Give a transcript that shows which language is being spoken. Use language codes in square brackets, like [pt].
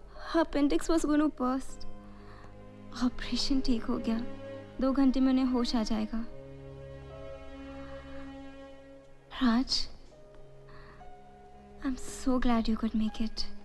[en] Her appendix was going to burst. [hi] Operation ठीक हो गया. 2 घंटे में उन्हें होश आ जाएगा. [en] Raj, I'm so glad you could make it.